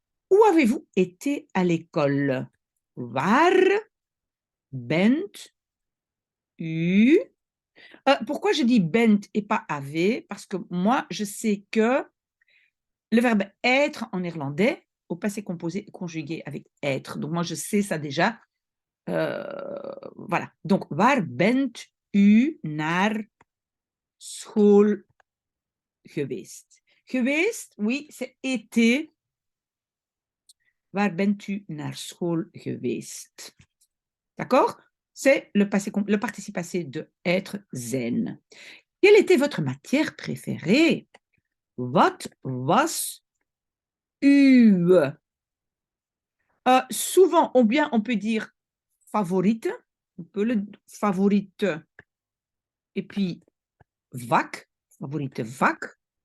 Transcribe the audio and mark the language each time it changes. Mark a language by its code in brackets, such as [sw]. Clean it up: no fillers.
[fr] Où avez-vous été à l'école? [nl] Waar bent u? [fr] Pourquoi je dis bent et pas avez? Parce que moi, je sais que le verbe être en néerlandais, au passé composé est conjugué avec être. Donc moi, je sais ça déjà. Voilà. [nl] Donc, waar bent u naar school geweest? Geweest, [fr] oui, c'est été. [nl] Waar bent u naar school geweest? [fr] D'accord? C'est le participe passé de être, zijn. Quelle était votre matière préférée? [nl] Wat was uw? [fr] Souvent, ou bien on peut dire favorite, on peut le favorite, et puis vak, favorite vak.